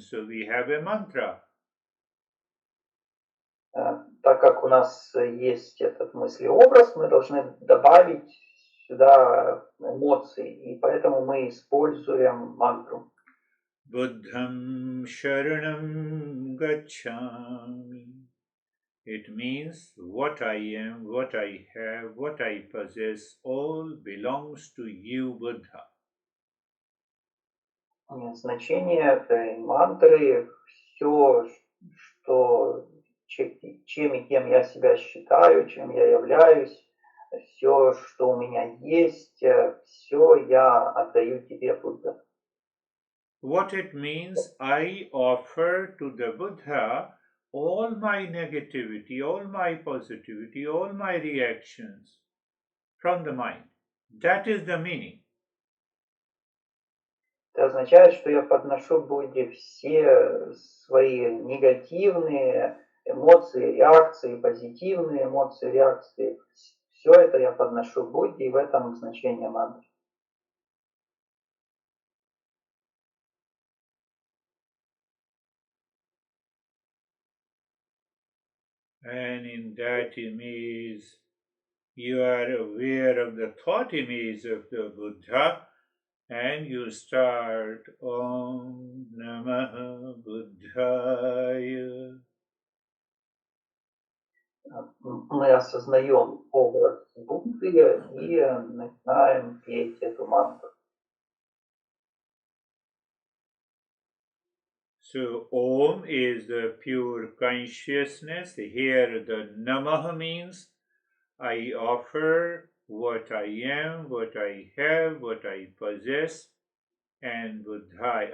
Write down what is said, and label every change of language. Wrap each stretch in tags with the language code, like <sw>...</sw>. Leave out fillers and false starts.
<en>So we have a mantra.</en> <ru>Так как у нас есть этот мыслеобраз, мы должны добавить сюда эмоции, и поэтому мы используем мантру.</ru> <pi>Buddham Sharanam Gacchami.</pi> <en>It means what I am, what I have, what I possess, all belongs to you, Buddha.</en> <ru>Значение этой мантры – все, что, чем и кем я себя считаю, чем я являюсь, все, что у меня есть, все я отдаю тебе, Будда.</ru> <en>What it means, I offer to the Buddha all my negativity, all my positivity, all my reactions from the mind. That is the meaning.</en> <ru>Это означает, что я подношу Будде все свои негативные эмоции, реакции, позитивные эмоции, реакции. Все это я подношу Будде, и в этом значение мантры.</ru> <en>And in that image, you are aware of the thought image of the Buddha, and you start Om Namah Buddhaya.</en> <ru>Мы осознаем образ Будды и начинаем петь эту мантру.</ru> <en>So Om is the pure consciousness. Here the Namah means I offer what I am, what I have, what I possess, and Buddhai.</en>